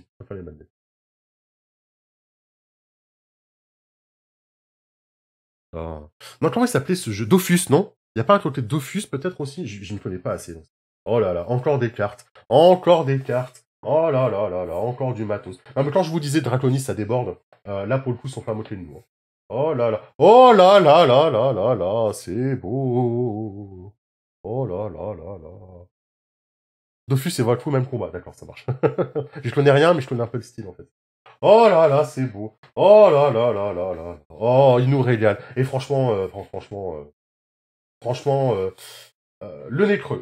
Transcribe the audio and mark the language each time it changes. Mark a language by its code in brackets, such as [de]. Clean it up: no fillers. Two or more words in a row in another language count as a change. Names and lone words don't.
[fr] Je préfère les magnets. Ah. Non, comment il s'appelait ce jeu? Dofus, non? Il n'y a pas un côté Dofus, peut-être aussi? Je ne connais pas assez. Donc. Oh là là, encore des cartes. Encore des cartes. Oh là là là là, encore du matos. Non, mais quand je vous disais Draconis, ça déborde. Là, pour le coup, ils sont pas moqués de nous. Hein. Oh là là. Oh là là là là là là, c'est beau. Oh là là là là. Dofus et Wakfu, même combat. D'accord, ça marche. Je connais rien, mais je connais un peu le style, en fait. Oh là là, c'est beau. Oh là là là là là. Oh, il nous régale. Et franchement, franchement, le nez creux.